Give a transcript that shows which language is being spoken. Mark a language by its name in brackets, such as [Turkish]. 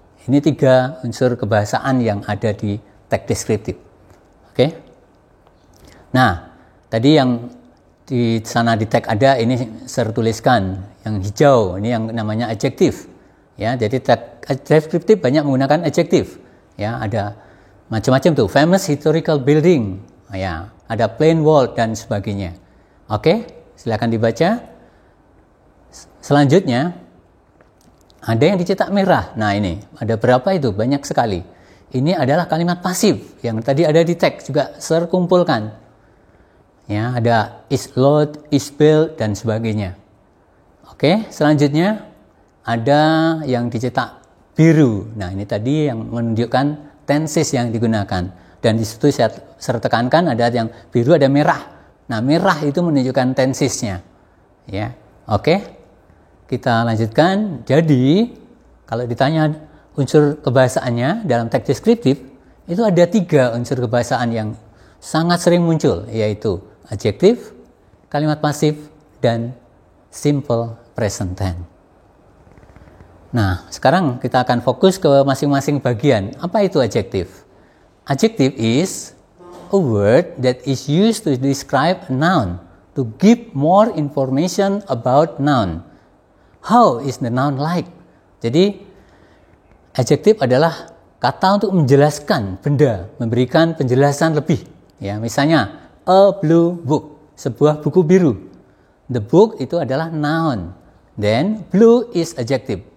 [Indonesian] Ini 3 unsur kebahasaan yang ada di teks deskriptif. Oke. Nah, tadi yang di sana di teks ada ini saya tuliskan yang hijau, ini yang namanya adjektif. Ya, jadi teks deskriptif banyak menggunakan adjektif. Ya, ada macam-macam tuh, [English] famous historical building. [Indonesian] Ya, ada [English] plain wall [Indonesian] dan sebagainya. Oke, silakan dibaca. Selanjutnya ada yang dicetak merah. Nah, ini ada berapa itu? Banyak sekali. Ini adalah kalimat pasif yang tadi ada di teks juga saya kumpulkan. Ya, ada [English] is load, is built [Indonesian] dan sebagainya. Oke, selanjutnya ada yang dicetak biru. Nah, ini tadi yang menunjukkan tenses yang digunakan. Dan di situ saya tekankan ada yang biru, ada merah. Nah, merah itu menunjukkan tensesnya. Ya. Oke. Kita lanjutkan. Jadi, kalau ditanya unsur kebahasaannya dalam teks deskriptif, itu ada 3 unsur kebahasaan yang sangat sering muncul, yaitu adjektif, kalimat pasif, dan simple present tense. Nah, sekarang kita akan fokus ke masing-masing bagian. Apa itu adjektif? [English] Adjective is a word that is used to describe a noun, to give more information about noun. How is the noun like? [Indonesian] Jadi, adjektif adalah kata untuk menjelaskan benda, memberikan penjelasan lebih. Ya, misalnya, [English] a blue book, [Indonesian] sebuah buku biru. [English] The book [Indonesian] itu adalah [English] noun. Then, blue is adjective.